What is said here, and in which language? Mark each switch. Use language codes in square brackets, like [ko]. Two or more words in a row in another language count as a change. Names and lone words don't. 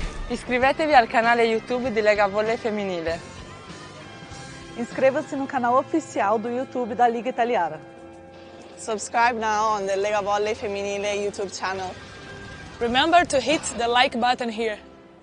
[it] Iscrivetevi al canale YouTube di Lega Volley Femminile. [pt] Inscreva-se no canal oficial do YouTube da Liga Italiana. [en] Subscribe now on the Lega Volley Femminile YouTube channel. Remember to hit the like button here.